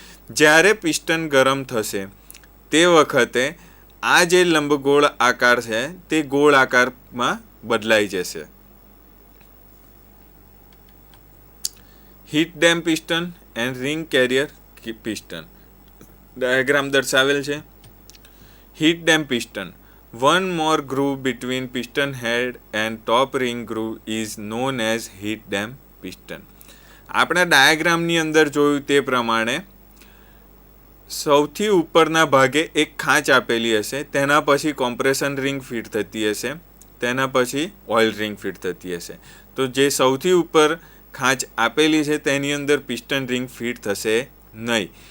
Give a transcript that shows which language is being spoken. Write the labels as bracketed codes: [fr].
[gu] જ્યારે પિસ્ટન ગરમ થશે તે વખતે આ જે લંબગોળ આકાર છે તે ગોળ આકારમાં બદલાઈ જશે. [en] Heat dam piston and ring carrier piston. [gu] Diagram દર્શાવેલ છે. Heat dam piston. [en] One more groove between piston head and top ring groove is known as heat dam piston. [gu] આપણે ડાયાગ્રામની અંદર જોયું તે પ્રમાણે સૌથી ઉપરના ભાગે એક ખાંચ આપેલી હશે, તેના પછી કોમ્પ્રેશન રિંગ ફિટ થતી હશે, તેના પછી ઓઇલ રિંગ ફિટ થતી હશે. તો જે સૌથી ઉપર ખાંચ આપેલી છે તેની અંદર પિસ્ટન રિંગ ફિટ થશે નહીં.